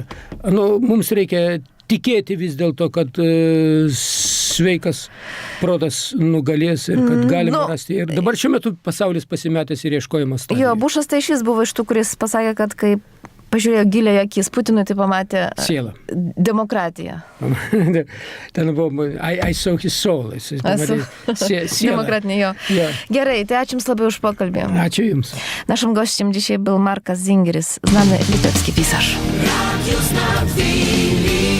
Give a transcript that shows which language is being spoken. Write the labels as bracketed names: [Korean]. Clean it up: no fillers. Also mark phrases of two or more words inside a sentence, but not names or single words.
[Lithuanian] Mums reikia tikėti vis dėlto, kad sveikas protas nugalės ir kad galime rasti. Ir dabar šiuo metu pasaulis pasimetęs ir ieškojimas to. Jo, Bušas tai šis buvo iš tų, kuris pasakė, kad kai pažiūrėjo giliai akis Putinui, tai pamatė sielą. Demokratiją. Ten buvo [English] I saw his soul. [Lithuanian] Demokratnie, jo. Gerai, tai ačiū Jums labai už pokalbį. Ačiū Jums. [Polish] Naszym gościem dzisiaj był Markas Zingeris, znany litewski pisarz.